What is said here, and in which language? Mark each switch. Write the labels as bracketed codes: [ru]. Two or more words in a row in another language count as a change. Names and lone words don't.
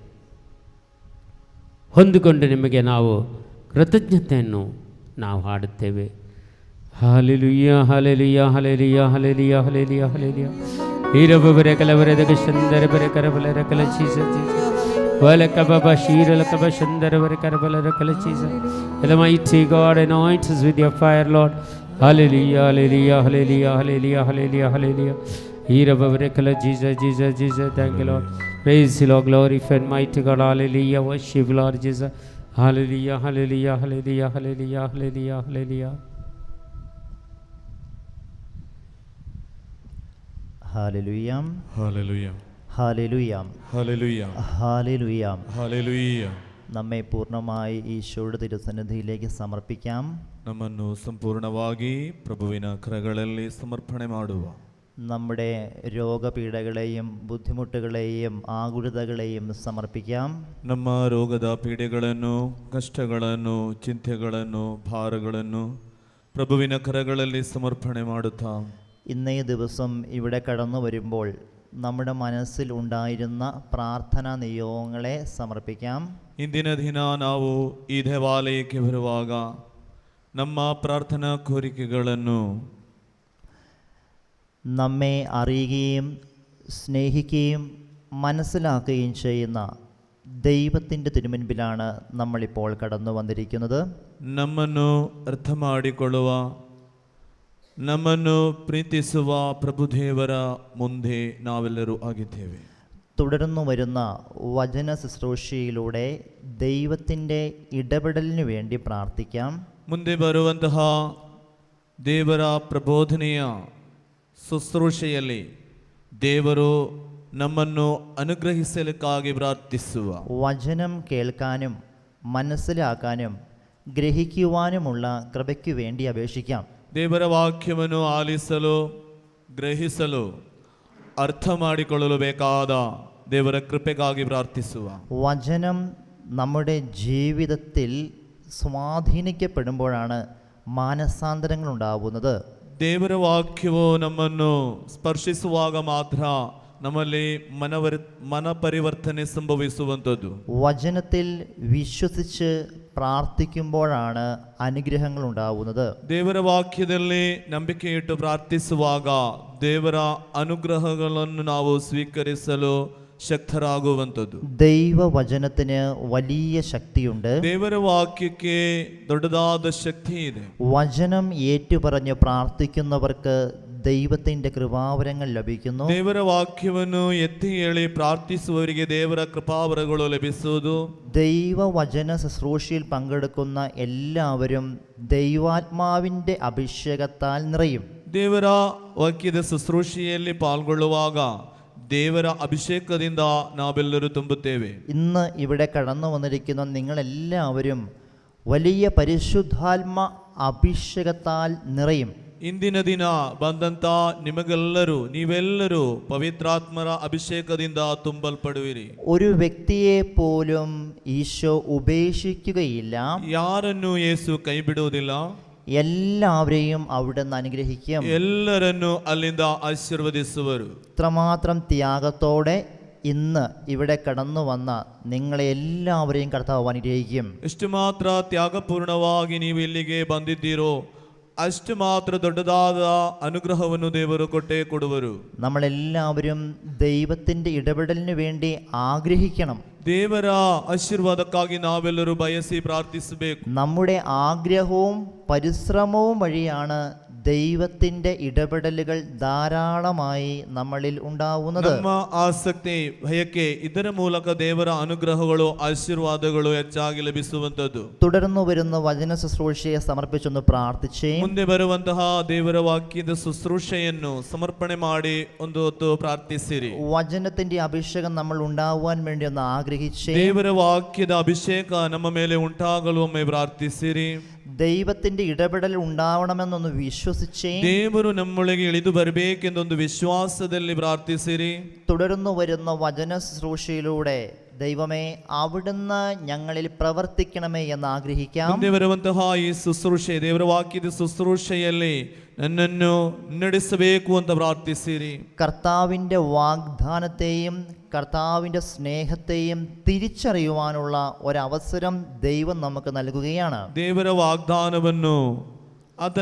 [kn] ಹೊಂದಿಕೊಂಡು ನಿಮಗೆ ನಾವು ಕೃತಜ್ಞತೆಯನ್ನು ನಾವು ಹಾಡುತ್ತೇವೆ. ಹಾಲೆಲೂಯಾ, ಹಾಲೆಲೂಯಾ, ಹಾಲೆಲೂಯಾ, ಹಾಲೆಲೂಯಾ, ಹಾಲೆಲೂಯಾ, ಹಾಲೆಲೂಯಾ. ಹೀರಬರೆ ಕಲವರೆದ ಶಂದರ ಬರೆ ಕರಬಲರ ಕಲ ಚೀಸ ಚೀಸ Velakababa Shiralakaba Shandaravarakarabala Jesus. [en] The mighty God anoint us with your fire, Lord. Hallelujah, hallelujah, hallelujah, hallelujah, hallelujah, hallelujah. Hirabavarakala Jesus, Jesus, Jesus. Thank you, Lord. Praise you, Lord. Glorify and mighty God. Hallelujah. Worship, Lord Jesus. Hallelujah, hallelujah, hallelujah, hallelujah, hallelujah, hallelujah. Hallelujah. Hallelujah. Hallelujah. Hallelujah. Hallelujah. Hallelujah. [ml] നമ്മെ പൂർണ്ണമായി ഈശോയുടെ തിരുസന്നിധിയിലേക്ക് സമർപ്പിക്കാം. [kn] ನಮ್ಮನ್ನು ಸಂಪೂರ್ಣವಾಗಿ ಪ್ರಭುವಿನ ಕರಗಳಲ್ಲಿ ಸಮರ್ಪಣೆ ಮಾಡುವ. [ml] നമ്മുടെ രോഗപീഠകളെയും ബുദ്ധിമുട്ടുകളെയും ആകുലതകളെയും സമർപ്പിക്കാം. [kn] ನಮ್ಮ ರೋಗದ ಪೀಡೆಗಳನ್ನು, ಕಷ್ಟಗಳನ್ನು, ಚಿಂತೆಗಳನ್ನು, ಭಾರಗಳನ್ನು ಪ್ರಭುವಿನ ಕರಗಳಲ್ಲಿ ಸಮರ್ಪಣೆ ಮಾಡುತ್ತಾ [ml] ഇന്നേ ദിവസം ഇവിടെ കടന്നു വരുമ്പോൾ നമ്മുടെ മനസ്സിൽ ഉണ്ടായിരുന്ന പ്രാർത്ഥനാ നിയോഗങ്ങളെ സമർപ്പിക്കാം. [kn] ಇಂದಿನ ದಿನ ನಾವು ಈ ದೇವಾಲಯಕ್ಕೆ ಬರುವಾಗ ನಮ್ಮ ಪ್ರಾರ್ಥನಾ ಕೋರಿಕೆಗಳನ್ನು [ml] നമ്മെ അറിയുകയും സ്നേഹിക്കുകയും മനസ്സിലാക്കുകയും ചെയ്യുന്ന ദൈവത്തിൻ്റെ തിരുമുൻപിലാണ് നമ്മളിപ്പോൾ കടന്നു വന്നിരിക്കുന്നത്. [kn] ನಮ್ಮನ್ನು ಅರ್ಥ ಮಾಡಿಕೊಳ್ಳುವ, ನಮ್ಮನ್ನು ಪ್ರೀತಿಸುವ ಪ್ರಭುದೇವರ ಮುಂದೆ ನಾವೆಲ್ಲರೂ ಆಗಿದ್ದೇವೆ. [ml] തുടർന്നു വരുന്ന വചന ശുശ്രൂഷയിലൂടെ ദൈവത്തിൻ്റെ ഇടപെടലിനു വേണ്ടി പ്രാർത്ഥിക്കാം. [kn] ಮುಂದೆ ಬರುವಂತಹ ದೇವರ ಪ್ರಬೋಧನೆಯ ಶುಶ್ರೂಷೆಯಲ್ಲಿ ದೇವರು ನಮ್ಮನ್ನು ಅನುಗ್ರಹಿಸಲಿಕ್ಕಾಗಿ ಪ್ರಾರ್ಥಿಸುವ. [ml] വചനം കേൾക്കാനും മനസ്സിലാക്കാനും ഗ്രഹിക്കുവാനുമുള്ള കൃപയ്ക്കു വേണ്ടി അപേക്ഷിക്കാം. [kn] ದೇವರ ವಾಕ್ಯವನ್ನು ಆಲಿಸಲು, ಗ್ರಹಿಸಲು, ಅರ್ಥ ಮಾಡಿಕೊಳ್ಳಲು ಬೇಕಾದ ದೇವರ ಕೃಪೆಗಾಗಿ ಪ್ರಾರ್ಥಿಸುವ. [ml] വചനം നമ്മുടെ ജീവിതത്തിൽ സ്വാധീനിക്കപ്പെടുമ്പോഴാണ് മാനസാന്തരങ്ങൾ ഉണ്ടാവുന്നത്. [kn] ದೇವರ ವಾಕ್ಯವು ನಮ್ಮನ್ನು ಸ್ಪರ್ಶಿಸುವಾಗ ಮಾತ್ರ ನಮ್ಮಲ್ಲಿ ಮನ ಪರಿವರ್ತನೆ ಸಂಭವಿಸುವಂಥದ್ದು. [ml] വചനത്തിൽ വിശ്വസിച്ച് പ്രാർത്ഥിക്കുമ്പോഴാണ് അനുഗ്രഹങ്ങൾ ഉണ്ടാവുന്നത്. [kn] ದೇವರ ವಾಕ್ಯದಲ್ಲಿ ನಂಬಿಕೆಯಿಟ್ಟು ಪ್ರಾರ್ಥಿಸುವಾಗ ದೇವರ ಅನುಗ್ರಹಗಳನ್ನು ನಾವು ಸ್ವೀಕರಿಸಲು ಶಕ್ತರಾಗುವಂಥದ್ದು. [ml] ദൈവവചനത്തിന് വലിയ ശക്തിയുണ്ട്. [kn] ದೇವರ ವಾಕ್ಯಕ್ಕೆ ದೊಡ್ಡದಾದ ಶಕ್ತಿ ಇದೆ. [ml] വചനം ഏറ്റുപറഞ്ഞ് പ്രാർത്ഥിക്കുന്നവർക്ക് ദൈവത്തിൻ്റെ കൃപാവരങ്ങൾ ലഭിക്കുന്നു. [kn] ದೇವರ ವಾಕ್ಯವನ್ನು ಎತ್ತಿ ಹೇಳಿ ಪ್ರಾರ್ಥಿಸುವವರಿಗೆ ದೇವರ ಕೃಪಾವರಗಳು ಲಭಿಸುವುದು. [ml] ദൈവവചന ശുശ്രൂഷയിൽ പങ്കെടുക്കുന്ന എല്ലാവരും ദൈവാത്മാവിൻ്റെ അഭിഷേകത്താൽ നിറയും. [kn] ದೇವರ ವಾಕ್ಯದ ಶುಶ್ರೂಷೆಯಲ್ಲಿ ಪಾಲ್ಗೊಳ್ಳುವಾಗ ದೇವರ ಅಭಿಷೇಕದಿಂದ ನಾವೆಲ್ಲರೂ ತುಂಬುತ್ತೇವೆ. [ml] ഇന്ന് ഇവിടെ കടന്നു വന്നിരിക്കുന്ന നിങ്ങളെല്ലാവരും വലിയ പരിശുദ്ധാത്മ അഭിഷേകത്താൽ നിറയും. [kn] ಇಂದಿನ ದಿನ ಬಂದಂತ ನೀವೆಲ್ಲರೂ ಪವಿತ್ರಾತ್ಮರ ಅಭಿಷೇಕದಿಂದ ತುಂಬಲ್ಪಡುವಿರಿ. [ml] ഒരു വ്യക്തിയെ പോലും ഈശോ ഉപേക്ഷിക്കുകയില്ല. [kn] ಯಾರನ್ನು ಯೇಸು ಕೈ ಬಿಡುವುದಿಲ್ಲ. [ml] എല്ലാവരെയും അവിടുന്ന് അനുഗ്രഹിക്കും. [kn] ಎಲ್ಲರನ್ನು ಅಲ್ಲಿಂದ ಆಶೀರ್ವದಿಸುವರು. [ml] ഇത്രമാത്രം ത്യാഗത്തോടെ ഇന്ന് ഇവിടെ കടന്നു വന്ന നിങ്ങളെ എല്ലാവരെയും കർത്താവ് അനുഗ്രഹിക്കും. [kn] ಎಷ್ಟು ಮಾತ್ರ ತ್ಯಾಗಪೂರ್ಣವಾಗಿ ನೀವು ಇಲ್ಲಿಗೆ ಬಂದಿದ್ದೀರೋ ಅಷ್ಟು ಮಾತ್ರ ದೊಡ್ಡದಾದ ಅನುಗ್ರಹವನ್ನು ದೇವರು ಕೊಟ್ಟೇ ಕೊಡುವರು. [ml] നമ്മളെല്ലാവരും ദൈവത്തിൻ്റെ ഇടപെടലിന് വേണ്ടി ആഗ്രഹിക്കണം. [kn] ದೇವರ ಆಶೀರ್ವಾದಕ್ಕಾಗಿ ನಾವೆಲ್ಲರೂ ಬಯಸಿ ಪ್ರಾರ್ಥಿಸಬೇಕು. [ml] നമ്മുടെ ആഗ്രഹവും പരിശ്രമവും വഴിയാണ് ദൈവത്തിൻ്റെ ഇടപെടലുകൾ ധാരാളമായി നമ്മളിൽ ഉണ്ടാവുന്നത്. [kn] ನಮ್ಮ ಆಸಕ್ತಿ, ಭಯಕ್ಕೆ ಇದರ ಮೂಲಕ ದೇವರ ಅನುಗ್ರಹಗಳು, ಆಶೀರ್ವಾದಗಳು ಹೆಚ್ಚಾಗಿ ಲಭಿಸುವಂತದ್ದು. [ml] തുടർന്നു വരുന്ന വചന ശുശ്രൂഷയെ സമർപ്പിച്ചൊന്ന് പ്രാർത്ഥിച്ചേ. [kn] ಮುಂದೆ ಬರುವಂತಹ ದೇವರ ವಾಕ್ಯದ ಶುಶ್ರೂಷೆಯನ್ನು ಸಮರ್ಪಣೆ ಮಾಡಿ ಒಂದು ಹೊತ್ತು ಪ್ರಾರ್ಥಿಸಿರಿ. [ml] വചനത്തിന്റെ അഭിഷേകം നമ്മൾ ഉണ്ടാവാൻ വേണ്ടി ഒന്ന് ആഗ്രഹിച്ചേ. [kn] ದೇವರ ವಾಕ್ಯದ ಅಭಿಷೇಕ ನಮ್ಮ ಮೇಲೆ ಉಂಟಾಗಲು ಒಮ್ಮೆ ಪ್ರಾರ್ಥಿಸಿರಿ. [ml] ദൈവത്തിന്റെ ഇടപെടൽ ഉണ്ടാവണമെന്നൊന്ന് വിശ്വസിച്ചേ. [kn] ದೇವರು ನಮ್ಮೊಳಗೆ ಇಳಿದು ಬರಬೇಕೆಂದೊಂದು ವಿಶ್ವಾಸದಲ್ಲಿ ಪ್ರಾರ್ಥಿಸಿರಿ. [ml] തുടർന്നു വരുന്ന വചന ശുശ്രൂഷയിലൂടെ ദൈവമേ അവിടുന്ന് ഞങ്ങളിൽ പ്രവർത്തിക്കണമേ എന്ന് ആഗ്രഹിക്കാം. [kn] ಮುಂದೆ ಬರುವಂತಹ ಈ ಶುಶ್ರೂಷೆ, ದೇವರ ವಾಕ್ಯದ ಶುಶ್ರೂಷೆಯಲ್ಲಿ ನನ್ನನ್ನು ನಡೆಸಬೇಕು ಅಂತ ಪ್ರಾರ್ಥಿಸಿರಿ. [ml] കർത്താവിൻ്റെ വാഗ്ദാനത്തെയും കർത്താവിൻ്റെ സ്നേഹത്തെയും തിരിച്ചറിയുവാനുള്ള ഒരവസരം ദൈവം നമുക്ക് നൽകുകയാണ്. [kn] ದೇವರ ವಾಗ್ದಾನವನ್ನು